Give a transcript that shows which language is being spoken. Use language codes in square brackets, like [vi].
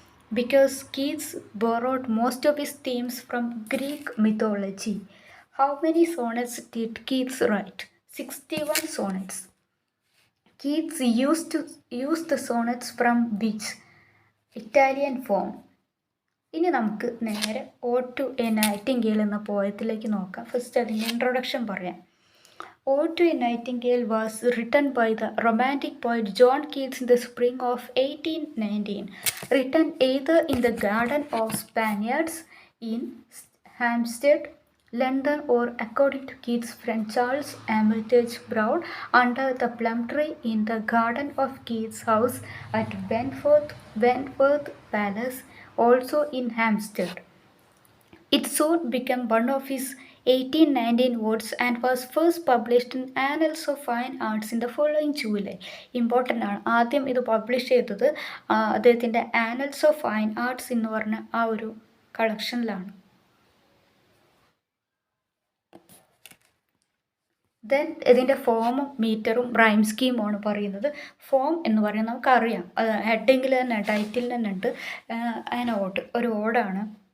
[en] Because Keats borrowed most of his themes from Greek mythology. How many sonnets did Keats write? 61 sonnets. Keats used the sonnets from which? Italian form. [ml] ഇനി നമുക്ക് നേരെ odd to A Nightingale എന്ന പോയത്തിലേക്ക് നോക്കാം. First അതിൻ്റെ introduction പറയാം. [en] Ode to a nightingale was written by the romantic poet John Keats in the spring of 1819. Written either in the garden of Spaniards in Hampstead, London, or according to Keats' friend Charles Armitage Brown, under the plum tree in the garden of Keats' house at Wentworth Palace, also in Hampstead. It soon became one of his 1819 works and was first published in Annals of Fine Arts in the following July. [ml] Important ആണ്. ആദ്യം ഇത് publish ചെയ്തത് അദ്ദേഹത്തിൻ്റെ Annals of fine arts എന്ന് പറഞ്ഞ ആ ഒരു കളക്ഷനിലാണ്. Then ഇതിൻ്റെ ഫോമും മീറ്ററും റൈം സ്കീമുമാണ് പറയുന്നത്. ഫോം എന്ന് പറയുന്നത് നമുക്കറിയാം, ഹെഡിങ്ങിൽ തന്നെ ടൈറ്റിൽ തന്നെ ഉണ്ട്. ഒരു ഓടാണ്.